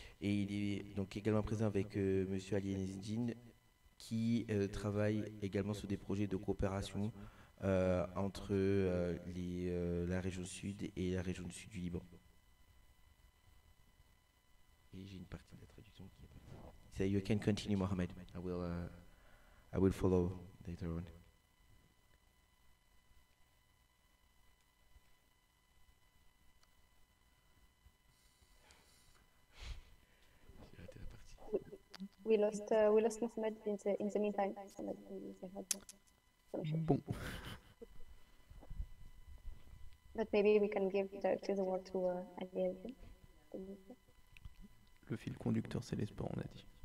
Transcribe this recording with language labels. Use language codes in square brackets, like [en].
[fr] Et il est donc également présent avec Monsieur Ali Izzeddin qui travaille également sur des projets de coopération entre la région sud et la région du sud du Liban. Et j'ai une partie de la traduction qui est pas. [en] So you can continue, Mohamed. I will follow later on. We lost Mohammed in the meantime. So maybe they had some issue. [fr] Bon. [en] But maybe we can give directly the word to Ali Izzeddin. [fr] Le fil conducteur, c'est l'espoir, on a dit.